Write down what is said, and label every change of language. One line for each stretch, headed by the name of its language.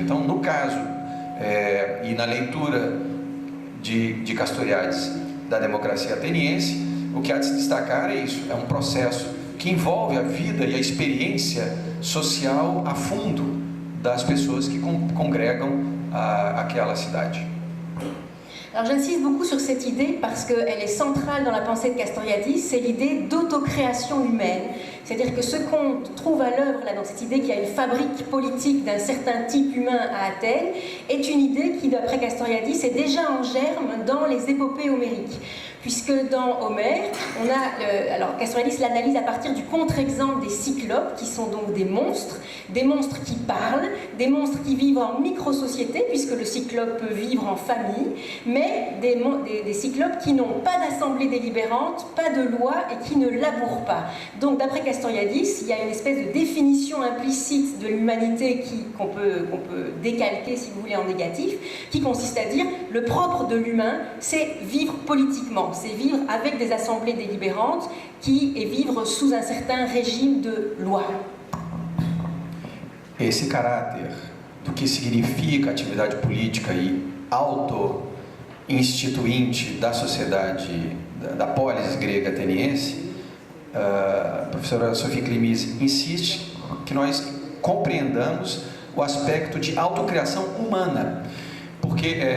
Portuguese: Então, no caso e na leitura de Castoriadis da democracia ateniense, o que há de se destacar é isso: é um processo que envolve a vida e a experiência social a fundo das pessoas que congregam aquela cidade.
French: Alors j'insiste beaucoup sur cette idée parce qu'elle est centrale dans la pensée de Castoriadis, c'est l'idée d'autocréation humaine. C'est-à-dire que ce qu'on trouve à l'œuvre là, dans cette idée qu'il y a une fabrique politique d'un certain type humain à Athènes, est une idée qui, d'après Castoriadis, est déjà en germe dans les épopées homériques. Puisque dans Homère, on a, alors Castoriadis l'analyse à partir du contre-exemple des cyclopes, qui sont donc des monstres qui parlent, des monstres qui vivent en micro-société, puisque le cyclope peut vivre en famille, mais des cyclopes qui n'ont pas d'assemblée délibérante, pas de loi et qui ne labourent pas. Donc d'après Castoriadis, il y a une espèce de définition implicite de l'humanité qu'on peut décalquer, si vous voulez, en négatif, qui consiste à dire le propre de l'humain, c'est vivre politiquement. C'est vivre avec des assemblées délibérantes et vivre sous un certain régime de loi.
Portuguese: Esse caráter do que significa atividade política e auto-instituinte da sociedade, da polis grega ateniense, a professora Sofia Clemise insiste que nós compreendamos o aspecto de autocriação humana, porque